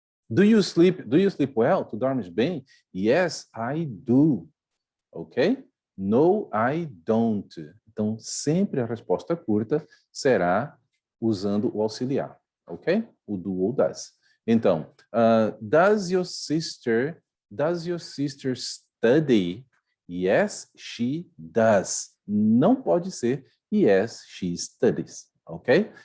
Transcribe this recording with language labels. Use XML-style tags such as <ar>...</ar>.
<en>Do you sleep well?</en> <pt>Tu dormes bem?</pt> <en>Yes, I do. Ok? No, I don't.</en> <pt>Então, sempre a resposta curta será usando o auxiliar, ok? O do ou das.</pt> <en>Então, does your sister study? Yes, she does.</en> <pt>Não pode ser</pt> <en>yes, she studies,</en> <pt>ok?</pt>